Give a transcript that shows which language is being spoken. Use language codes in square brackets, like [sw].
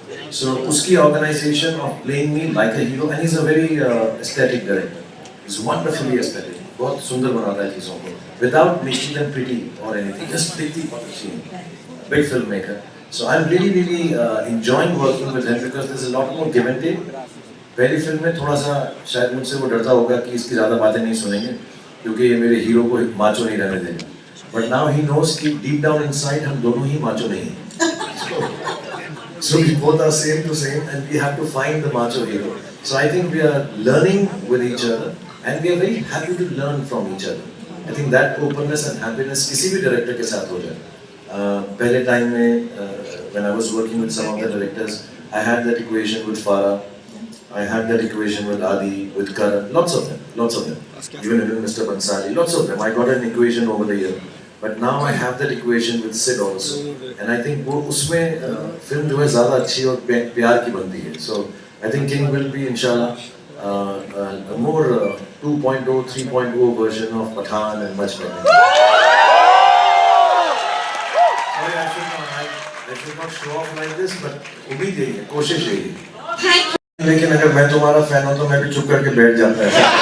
[en] So uski organization of playing me like a hero, and he's a very aesthetic director. He's wonderfully aesthetic. [hi] बहुत सुंदर बनाता है चीज़ों को, [en] without making them pretty or anything, just pretty function. Big filmmaker. So I'm really enjoying working with him because there's a lot more give and take. [hi] पहली film में थोड़ा सा शायद मुझसे वो डरता होगा कि इसकी ज़्यादा बातें नहीं सुनेंगे, क्योंकि ये मेरे हीरो को माचो नहीं रहने देंगे. [en] But now he knows [hi] कि [en] deep down inside [hi] हम दोनों ही माचो नहीं हैं. [en] So we both are same to same, and we have to find the macho hero. So I think we are learning with each other, and we are very happy to learn from each other. I think that openness and happiness [hi] किसी भी director के साथ हो जाए. [en] पहले टाइम में when I was working with some of the directors, I had that equation with Farah, I had that equation with Adi, with Karan, lots of them. Even with Mr. Bansali, lots of them. I got an equation over the year. But now I have that equation with Sid also, and I think [hi] वो उसमें film जो है ज़्यादा अच्छी और प्यार की बनती है. [en] So I think King will be inshallah a more 2.0, 3.0 version of Pathan and much better. Sorry, I should not show off like this, but [hi] उम्मीद यही है, कोशिश यही है. लेकिन अगर मैं तुम्हारा फैन हूँ तो मैं भी चुप करके बैठ जाता है.